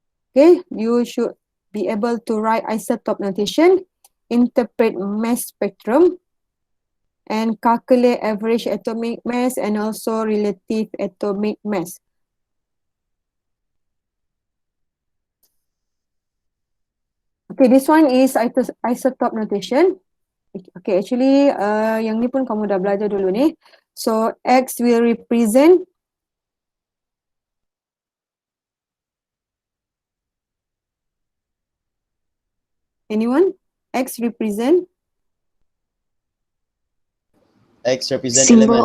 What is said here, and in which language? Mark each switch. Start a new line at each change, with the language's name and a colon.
English: Okay, you should be able to write isotope notation, interpret mass spectrum, and calculate average atomic mass and also relative atomic mass. Okay, this one is isotope notation.
Malay: Okay, actually yang ni pun kamu dah belajar dulu ni.
English: So X will represent anyone? X represent? X represent symbol